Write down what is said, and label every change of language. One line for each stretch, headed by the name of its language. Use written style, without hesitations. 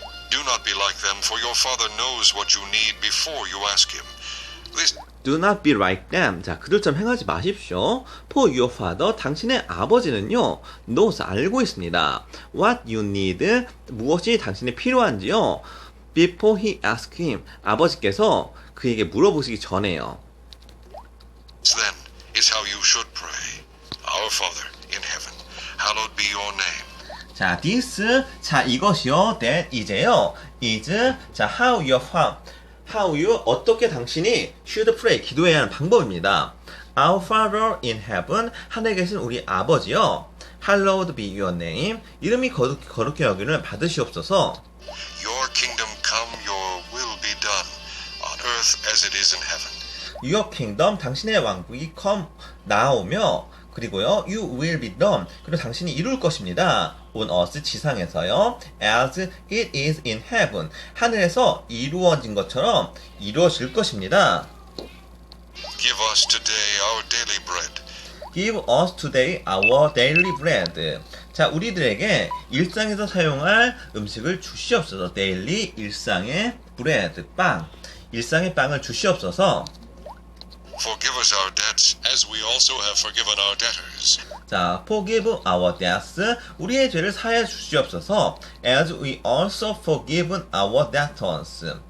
English: Do not be like them, for your Father knows what you need before you ask Him. This do not be like them.
Korean: 자, 그들처럼 행하지 마십시오.
English: For your father,
Korean: 당신의 아버지는요,
English: knows,
Korean: 알고 있습니다.
English: What you need,
Korean: 무엇이 당신이 필요한지요.
English: Before he asks him,
Korean: 아버지께서 그에게 물어보시기 전에요.
English: then is how you should pray. Our Father in heaven, hallowed be your name.
Korean: 자,
English: this,
Korean: 자, 이것이요,
English: that,
Korean: 이제요,
English: is,
Korean: 자,
English: how you,
Korean: 어떻게 당신이
English: should pray,
Korean: 기도해야 하는 방법입니다.
English: Our Father in heaven,
Korean: 하늘에 계신 우리 아버지요.
English: Hallowed be your name,
Korean: 이름이 거룩히 여기를 받으시옵소서.
English: Your kingdom come, your will be done, on earth as it is in heaven. Your kingdom,
Korean: 당신의 왕국이
English: come,
Korean: 나오며, 그리고요,
English: you will be done,
Korean: 그리고 당신이 이룰 것입니다.
English: on earth,
Korean: 지상에서요,
English: as it is in heaven,
Korean: 하늘에서 이루어진 것처럼 이루어질 것입니다.
English: Give us today our daily bread. Give us today our daily bread.
Korean: 자, 우리들에게 일상에서 사용할 음식을 주시옵소서. daily, 일상의 bread, 빵. 일상의 빵을 주시옵소서.
English: Forgive us our debts, as we also have forgiven our debtors. 자, forgive our debts.
Korean: 우리의 죄를 사하여 주시옵소서.
English: As we also forgiven our debtors.